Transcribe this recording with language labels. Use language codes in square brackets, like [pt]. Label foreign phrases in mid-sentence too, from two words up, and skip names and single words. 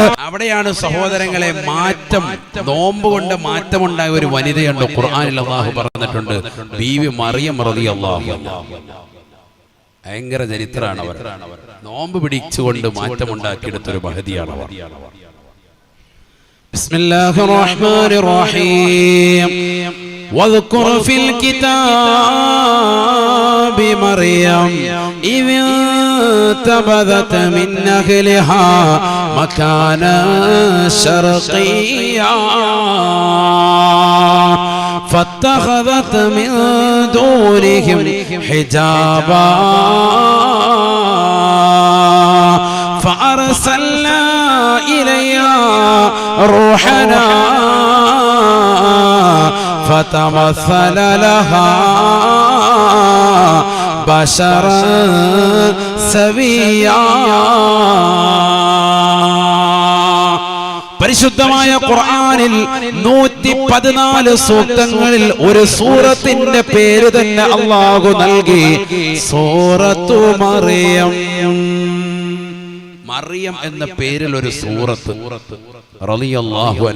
[ml] അവിടെയാണ് സഹോദരങ്ങളെ മാറ്റം, നോമ്പ് കൊണ്ട് മാറ്റമുണ്ടായ ഒരു വനിതയുണ്ട്. ഖുർആനിൽ അല്ലാഹു പറഞ്ഞിട്ടുണ്ട്, ബീവി മറിയം [ar] رضي الله عنها. [ml] ഭയങ്കര ചരിത്രമാണ് അവർ. നോമ്പ് പിടിച്ചുകൊണ്ട് മാറ്റമുണ്ടാക്കിയെടുത്തൊരു മഹതിയാണ് അവർ. [ar] بسم الله الرحمن الرحيم. واذكر في الكتاب مريم إذ انتبذت من أهلها مكانا شرقيا فاتخذت من دونهم حجابا فأرسلنا إليها روحنا فتمثل لها بشرا سويا. [ml] പരിശുദ്ധമായ ഖുർആനിൽ 114 സൂക്തങ്ങളിൽ ഒരു സൂറത്തിന്റെ പേര് തന്നെ അല്ലാഹു നൽകി, സൂറത്തു മറിയം. മറിയം എന്ന പേരിൽ ഒരു സൂറത്ത് [ar] رضي الله عنها.